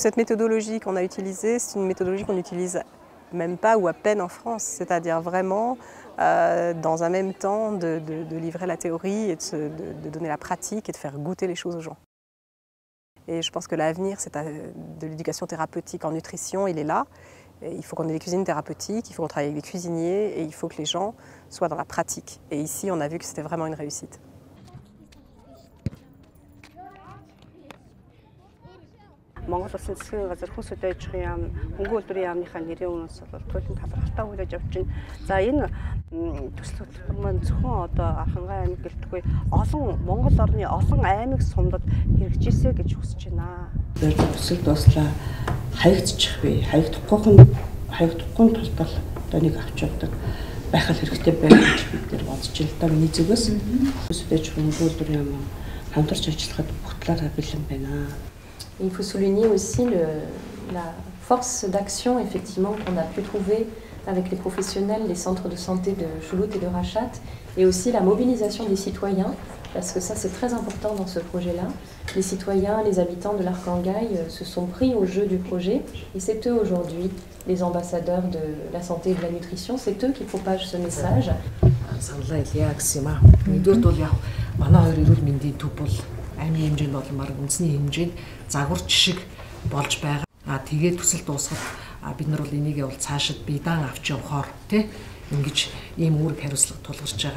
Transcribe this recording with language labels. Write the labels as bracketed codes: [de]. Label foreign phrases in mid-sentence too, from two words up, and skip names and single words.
[fr] cette méthodologie qu'on a utilisée, c'est une méthodologie qu'on n'utilise même pas ou à peine en France, c'est-à-dire vraiment dans un même temps de livrer la théorie et de donner la pratique et de faire goûter les choses aux gens. Et je pense que l'avenir de l'éducation thérapeutique en nutrition, il est là. Et il faut qu'on ait des cuisines thérapeutiques, il faut qu'on travaille avec des cuisiniers et il faut que les gens soient dans la pratique. Et ici, on a vu que c'était vraiment une réussite. [mn] Монгол Улсын засгийн газар хүн сүдэ аж ахуйн яам, хөнгөн үйлдвэрийн яамныхаа нэрийн өмнөөс бол туйлын талархалтай хүлээж авч байна. За энэ төсөл хөтөлбөр маань зөвхөн одоо Архангай аймаг гэлтгүй олон Монгол орны олон аймаг сумдад хэрэгжижээ гэж хүсэж байна. Төсөл дуслаа хаягдчих бай. Хаягдахгүй тулд бол одоо нэг авч явдаг байх хэрэгтэй байх гэж бид нэр бодож байна. Одоо миний зүгээс сүдэ аж ахуйн хөнгөн үйлдвэрийн яам хамтарч ажиллахад бүх талаараа бэлэн байна. [fr] Il faut souligner aussi la force d'action effectivement qu'on a pu trouver avec les professionnels, les centres de santé de Choulout et de Rachat, et aussi la mobilisation des citoyens, parce que ça c'est très important dans ce projet-là. Les citoyens, les habitants de l'Arkhangay se sont pris au jeu du projet, et c'est eux aujourd'hui, les ambassadeurs de la santé et de la nutrition, c'est eux qui propagent ce message. [mn] Саналаа яа гэсэн юм аа. Нэгдүгээр бол яг манай хоёр эрүүл мэндийн төв бол аймгийн хэмжээнд бол марг үндэсний хэмжээнд загварч шиг болж байгаа. Тэгээд төсөл дуусгаад бид нар бол энийг бол цаашид биедан авч явахаар тий ингэж ийм үүрэг хариуцлага тулгарч байгаа.